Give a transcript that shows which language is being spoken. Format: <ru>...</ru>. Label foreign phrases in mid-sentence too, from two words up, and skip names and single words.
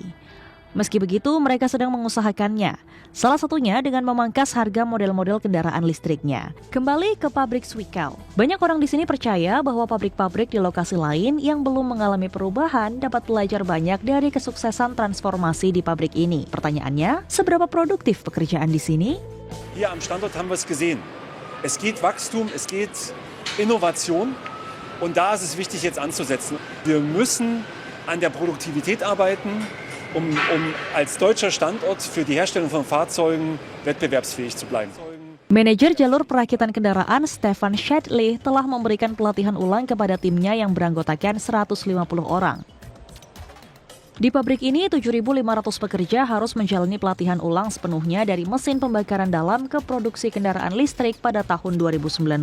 <id>Meski begitu, mereka sedang mengusahakannya. Salah satunya dengan memangkas harga model-model kendaraan listriknya. Kembali ke pabrik Zwickau. Banyak orang di sini percaya bahwa pabrik-pabrik di lokasi lain yang belum mengalami perubahan dapat belajar banyak dari kesuksesan transformasi di pabrik ini. Pertanyaannya, seberapa produktif pekerjaan di sini?</id> <de>Hier am Standort haben wir es gesehen. Es geht Wachstum, es geht Innovation und da ist es wichtig jetzt anzusetzen. Wir müssen an der Produktivität arbeiten, um als deutscher Standort für die Herstellung von Fahrzeugen wettbewerbsfähig zu bleiben.</de> <id>Manajer jalur perakitan kendaraan Stefan Schadley telah memberikan pelatihan ulang kepada timnya yang beranggotakan 150 orang. Di pabrik ini, 7.500 pekerja harus menjalani pelatihan ulang sepenuhnya dari mesin pembakaran dalam ke produksi kendaraan listrik pada tahun 2019.</id>